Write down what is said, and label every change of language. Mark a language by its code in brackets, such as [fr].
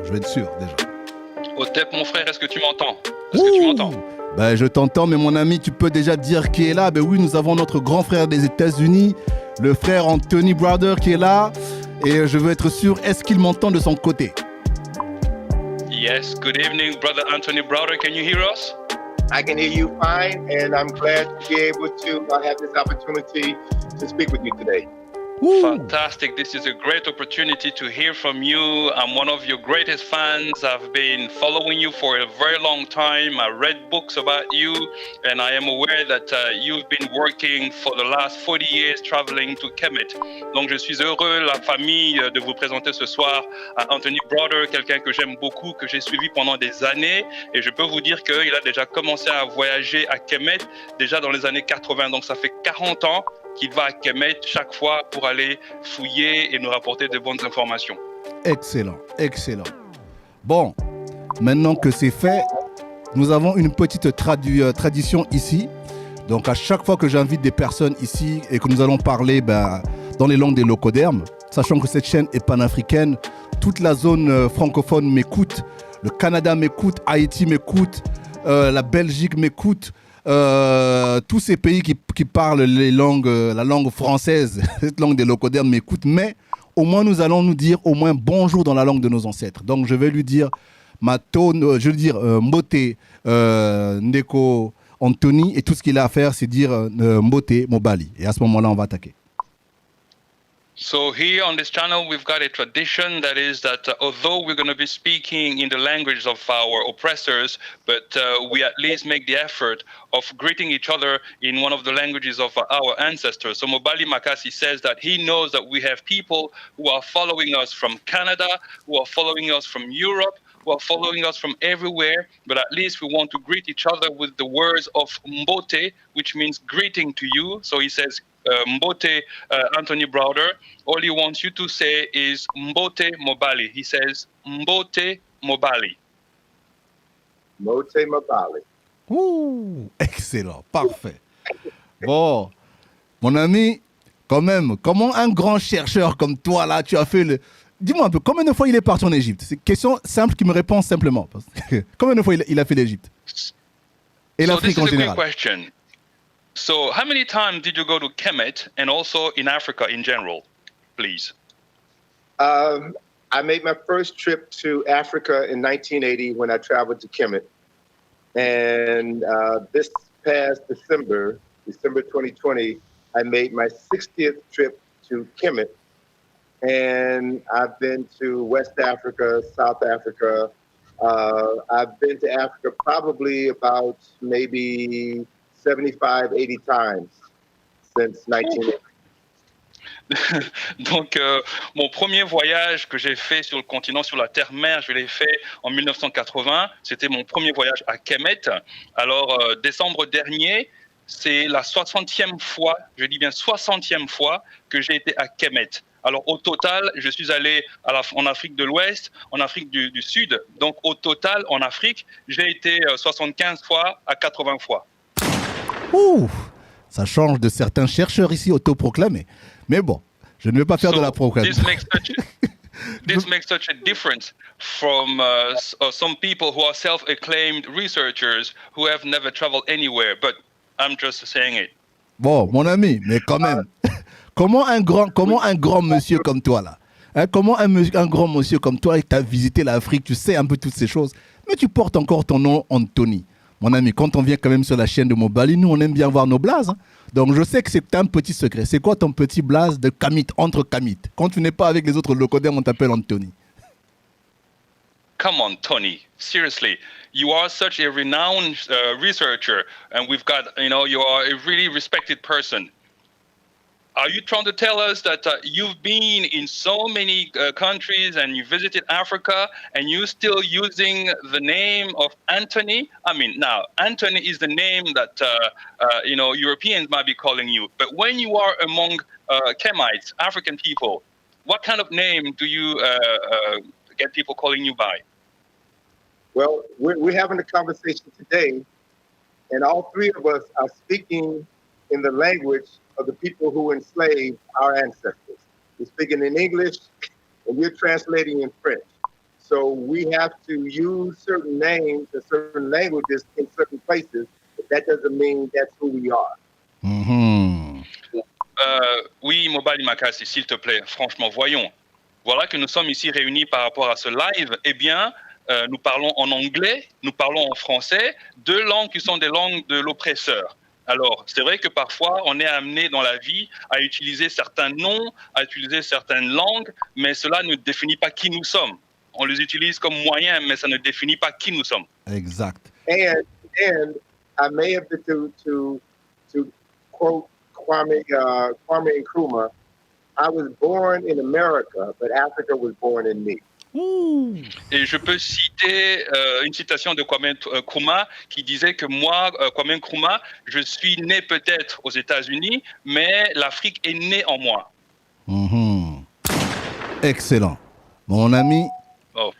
[fr] Je vais être sûr, déjà. Otep, mon frère, est-ce que tu m'entends? Est-ce que tu m'entends? Ben, je t'entends, mais mon ami, tu peux déjà dire qui est là. Ben oui, nous avons notre grand frère des États-Unis, le frère Anthony Browder qui est là. Et je veux être sûr, est-ce qu'il m'entend de son côté? [en] Yes, good evening, brother Anthony Browder. Can you hear us? I can hear you fine, and I'm glad to be able to have this opportunity to speak with you today. Woo. Fantastic. This is a great opportunity to hear from you. I'm one of your greatest fans. I've been following you for a very long time. I read books about you, and I am aware that you've been working for the last 40 years traveling to Kemet. [fr] Donc, je suis heureux, la famille, de vous présenter ce soir à Anthony Browder, quelqu'un que j'aime beaucoup, que j'ai suivi pendant des années. Et je peux vous dire qu'il a déjà commencé à voyager à Kemet déjà dans les années 80. Donc, ça fait 40 ans qu'il va à Kemet chaque fois pour aller fouiller et nous rapporter de bonnes informations. Excellent, excellent. Bon, maintenant que c'est fait, nous avons une petite tradition ici. Donc à chaque fois que j'invite des personnes ici et que nous allons parler dans les langues des locodermes, sachant que cette chaîne est panafricaine, toute la zone francophone m'écoute, le Canada m'écoute, Haïti m'écoute, la Belgique m'écoute. Tous ces pays qui parlent la langue française, cette langue des locodermes m'écoutent, mais au moins nous allons nous dire au moins bonjour dans la langue de nos ancêtres. Donc je vais lui dire [ln] Mbote, Ndeko, [fr] Anthony, et tout ce qu'il a à faire, c'est dire [ln] Mbote, Mobali. [fr] Et à ce moment-là, on va attaquer. [en] So here on this channel, we've got a tradition that is that although we're going to be speaking in the language of our oppressors, but we at least make the effort of greeting each other in one of the languages of our ancestors. So Mobali Makassi says that he knows that we have people who are following us from Canada, who are following us from Europe, who are following us from everywhere, but at least we want to greet each other with the words of Mbote, which means greeting to you. So he says, Mbote, Anthony Browder, all he wants you to say is Mbote Mobali. He says Mbote Mobali. [ln] Mbote Mobali. [fr] Ouh, excellent, parfait. Bon, mon ami, quand même, comment un grand chercheur comme toi, là, tu as fait le... Dis-moi un peu, combien de fois il est parti en Égypte? C'est une question simple qui me répond simplement. Combien de fois il a fait l'Égypte? Et l'Afrique en général? [en] So, how many times did you go to Kemet and also in Africa in general, please? I made my first trip to Africa in 1980 when I traveled to Kemet. And this past December 2020, I made my 60th trip to Kemet. And I've been to West Africa, South Africa. I've been to Africa probably about maybe 75, 80 times since 1980. [fr] Donc, mon premier voyage que j'ai fait sur le continent, sur la terre-mer, je l'ai fait en 1980. C'était mon premier voyage à Kemet. Alors, décembre dernier, c'est la 60e fois, je dis bien 60e fois, que j'ai été à Kemet. Alors, au total, je suis allé en Afrique de l'Ouest, en Afrique du Sud. Donc, au total, en Afrique, j'ai été 75 fois à 80 fois. Ouh, ça change de certains chercheurs ici autoproclamés. Mais bon, je ne vais pas faire de la proclamation. [en] This makes such a difference from some people who are self-acclaimed researchers who have never traveled anywhere. But I'm just saying it. [fr] Bon, mon ami, mais quand même, comment un grand monsieur comme toi là, hein, comment un grand monsieur comme toi, tu as visité l'Afrique, tu sais un peu toutes ces choses, mais tu portes encore ton nom Anthony. Mon ami, quand on vient quand même sur la chaîne de Mobali, nous on aime bien voir nos blazes. Hein. Donc je sais que c'est un petit secret. C'est quoi ton petit blaze de Kamit, entre Kamit? Quand tu n'es pas avec les autres locodermes, on t'appelle Anthony. [en] Come on, Tony. Seriously, you are such a renowned researcher, and we've got, you are a really respected person. are you trying to tell us that you've been in so many countries and you visited Africa and you're still using the name of Anthony? I mean, now, Anthony is the name that, Europeans might be calling you. But when you are among Kemites, African people, what kind of name do you get people calling you by? Well, we're having a conversation today, and all three of us are speaking in the language of the people who enslaved our ancestors. We're speaking in English, and we're translating in French. So we have to use certain names and certain languages in certain places, but that doesn't mean that's who we are. Mhm. [fr] Oui, Mobali Makassi, s'il te plaît, franchement, voyons. Voilà que nous sommes ici réunis par rapport à ce live. Eh bien, nous parlons en anglais, nous parlons en français, deux langues qui sont des langues de l'oppresseur. Alors, c'est vrai que parfois, on est amené dans la vie à utiliser certains noms, à utiliser certaines langues, mais cela ne définit pas qui nous sommes. On les utilise comme moyens, mais ça ne définit pas qui nous sommes. Exact. [en] And I may have to quote Kwame Nkrumah, I was born in America, but Africa was born in me. [fr] Et je peux citer une citation de Kwame Nkrumah qui disait que moi, Kwame Nkrumah, je suis né peut-être aux États-Unis, mais l'Afrique est née en moi. Mhm. Excellent. Mon ami, Oh,